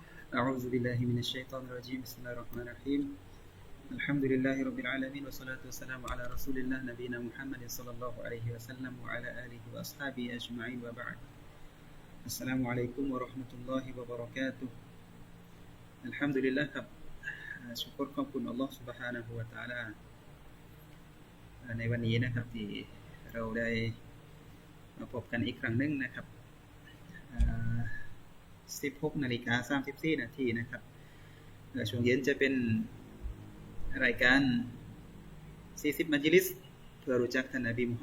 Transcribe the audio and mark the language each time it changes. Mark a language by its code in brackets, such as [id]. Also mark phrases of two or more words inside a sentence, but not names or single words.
[ar] أعوذ بالله من الشيطان الرجيم بسم الله الرحمن الرحيم الحمد لله رب العالمين والصلاة والسلام على رسول الله نبينا محمد صلى الله عليه وسلم وعلى آله وأصحابه أجمعين وبعد السلام عليكم ورحمة الله وبركاته الحمد لله [th] ครับชุกรขอบคุณอัลลอฮ์ [ar] سبحانه และ تعالى [th] ในวันนี้นะครับที่เราได้มาพบกันอีกครั้งหนึ่งนะครับ 16 นาฬิกา 34 นาทีนะครับช่วงเย็นจะเป็นรายการ40 มัจลิสเพื่อรู้จักท่านนบีมุฮั